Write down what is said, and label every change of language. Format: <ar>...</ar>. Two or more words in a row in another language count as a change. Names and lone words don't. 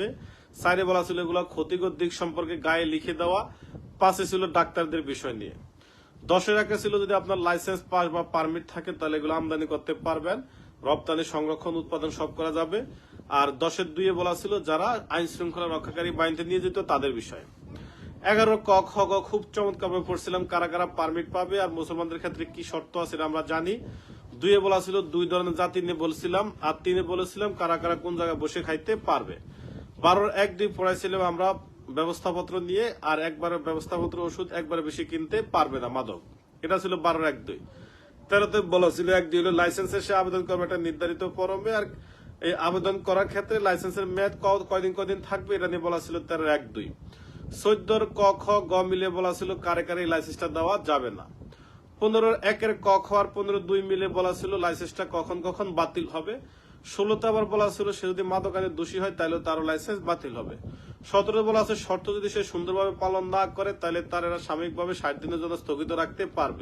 <bn>4-এ বলা ছিল এগুলা ক্ষতিকর দিক সম্পর্কে গায়ে লিখে দেওয়া। 5-এ ছিল ডাক্তারদের বিষয় নিয়ে। 10-এর আগে ছিল যদি আপনার লাইসেন্স পাস বা পারমিট থাকে তাহলে এগুলো আমদানি করতে পারবেন, রপ্তানি, সংরক্ষণ, উৎপাদন সব করা যাবে। আর 10-এর 2-এ বলা ছিল যারা আইন শৃঙ্খলা রক্ষাকারী বাহিনীতে নিয়ে যেত তাদের বিষয়ে। 11 ক খ গ খুব চমৎকার ভাবে পড়ছিলাম, কারা কারা পারমিট পাবে আর মুসলমানদের ক্ষেত্রে কি শর্ত আছে আমরা জানি। 2-এ বলা ছিল 2 ধরনের জাতি নিয়ে বলছিলাম, আর 3-এ বলেছিলাম কারা কারা কোন জায়গায় বসে খাইতে পারবে। 12-র 1-2 পড়াইছিলাম আমরা ব্যবস্থাপত্র নিয়ে, আর একবারে ব্যবস্থাপত্র ওষুধ একবারে বেশি কিনতে পারবে না মাদক, এটা ছিল 12-র 1-2। 13-তে বলা ছিল 1-2 হলো লাইসেন্সের সে আবেদন করবে একটা নির্ধারিত ফরমে, আর এই আবেদন করার ক্ষেত্রে লাইসেন্সের মেয়াদ কয়দিন থাকবে এটা নিয়ে বলা ছিল 13-র 1-2। 14-র ক খ গ মিলে বলা ছিল কারে কারে এই লাইসেন্সটা দেওয়া যাবে না। 15-র 1-এর ক খ আর 15-র 2 মিলে বলা ছিল লাইসেন্সটা কখন কখন বাতিল হবে। 16-তে আবার বলা ছিল সে যদি মাদক আইনে দোষী হয় তাহলে তারও লাইসেন্স বাতিল হবে। 17-তে বলা আছে শর্ত যদি সে সুন্দরভাবে পালন না করে তাহলে তার এরা সাময়িকভাবে 60 দিনের জন্য স্থগিত রাখতে পারবে।</bn>